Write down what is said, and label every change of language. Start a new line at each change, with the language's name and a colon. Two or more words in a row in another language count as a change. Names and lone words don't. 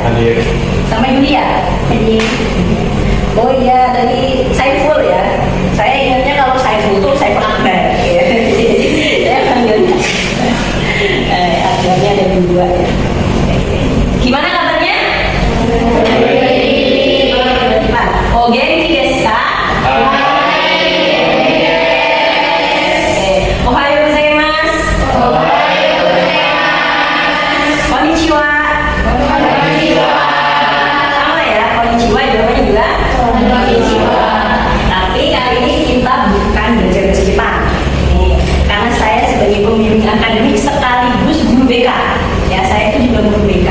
Indonesian: Hadir. sama Yulia, hadir. Oh iya, tadi Saiful ya. Saya ingatnya kalau Saiful itu Saiful Akbar. Ya. Saya panggilnya. Akbarnya ada dua ya. Gimana kabarnya?
Japanese: Oh, 元気ですか? おはようございます. Konnichiwa.
Indonesian: Sama ya, konnichiwa jawabannya juga konnichiwa. Tapi kali ini kita bukan belajar bahasa Jepang. Nih, karena saya sebagai pembimbing akademik sekaligus guru BK. Ya, saya itu juga guru BK.